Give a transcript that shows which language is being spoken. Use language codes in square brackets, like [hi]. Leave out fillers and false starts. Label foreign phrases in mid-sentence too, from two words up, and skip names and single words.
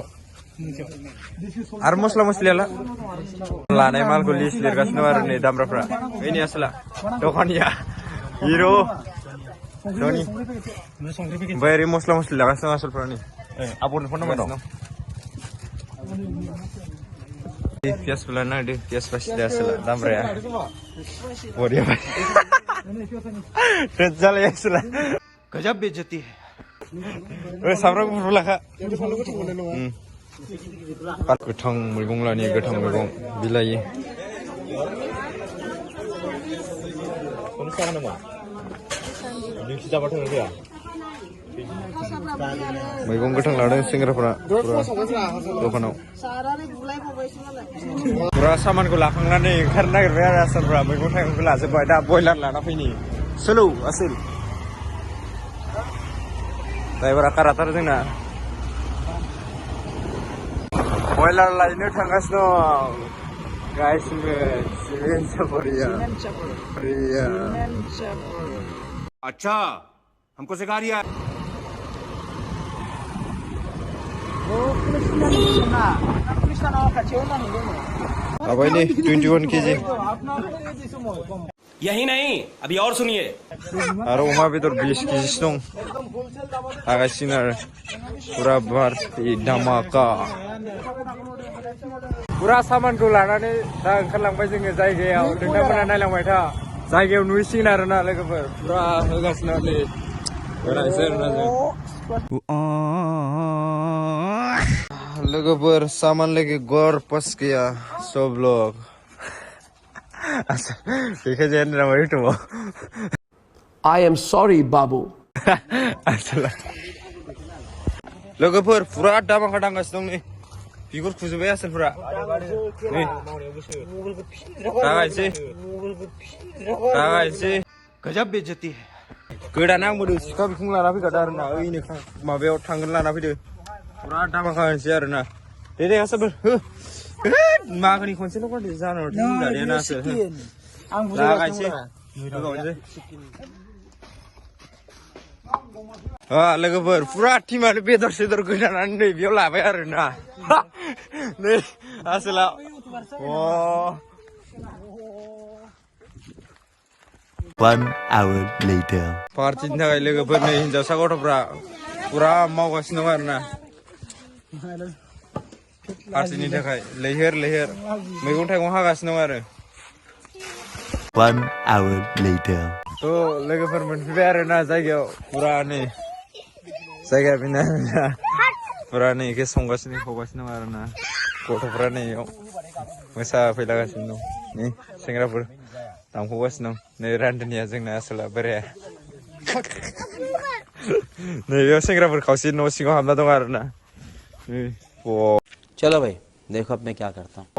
[brx] आरो मस्ला मस्लियाला लानाय मालखौ लिस्ट लिरगासिनो आरो नै दामब्राफ्रा बेनि आसला दखानिया हिरो धनि ओमफ्राय ओरै मस्ला मस्लि लागासिनो आसलफ्रा नै आबरनो फन नाम्बार दं पियास लानो नागिरदों पियास बासिदो आसला दामब्राया बरिया जालाय आसला [hi] गजब बेइज्जती है [brx] सामब्राम गुफुर लाखा गोथां मैगं लानि गोथां मैगं बिलाइ मैगं गोथां लादों सेंग्राफोरा दखानाव पुरा सामानखौ लाखांनानै ओंखारनो नागिरबाय आरो आसोलफ्रा मैगं थाइगंखौ लाजोब्बाय दा बयलार लाना फैनि सोलौ आसोल ड्राइभारा काराथार जोंना बयलार लायनो थांगासिनो गासिबो सिमेन्ट सापरिया [hi] अच्छा हमको सिखा रिया [brx] अबाय नै 21 केजि [hi] यही नहीं अभी और सुनिए [brx] आरो अमा बेदर 20 केजिसो दं आगासिनो आरो पुरा पार्टि धामाका पुरा सामानखौ लानानै दा ओंखारलांबाय जोङो जायगायाव नोंथांमोना नायलांबाय था जायगायाव नुहैसिगोन आरोना लोगोफोर पुरा होगासिनो नै होनायसै आरोना जों लोगोफोर [hi] सामान लेके घर पस गया सब लोग [en] I am sorry, Babu. [brx] लोगोफोर पुरा दामाखा दांगासिनो दं नै बिगुर खुजोब्बाय आसोलफोरा नै गागायसै [hi] गजब बेइज्जती है [brx] गोदान आंबोदो सिखा बिखुं लाना फैखादो आरोना ओइनो माबायाव थांगोन लाना फैदो पुरा धामाका होनोसै आरोना दे आसाफोर हो मागोनि खनसेल' गारदो जानाव होननानै नासो लागायसै लोगोफोर पुरा टिमानो बेदर सेदर गोदानानै नै बेयाव लाबाय आरोना नै आसोला [en] One hour later. [brx] पार्टिनि थाखाय लोगोफोर नै हिनजावसा गथ'फ्रा पुरा मावगासिनो दं आरोना पार्टिनि थाखाय लैहोर लैहोर मैगं थाइगं हागासिनो दं आरो [en] One hour later. [brx] थ' लोगोफोर मोनफैबाय आरोना जायगायाव पुरा नै जायगा बेनो आरोना पुरा नै एखे संगासिनो खावगासिनो दं आरोना गथ'फ्रा नै इयाव मोसाफैलागासिनो दं नै सेंग्राफोर दामख'गासिनो दं नै रान्दोनिया जोंना आसोला बोराया नै बेयाव सेंग्राफोर खावसे न' सिङाव हाबना दं आरोना नै [hi] चलो भाई देखो अब मैं क्या करता हूँ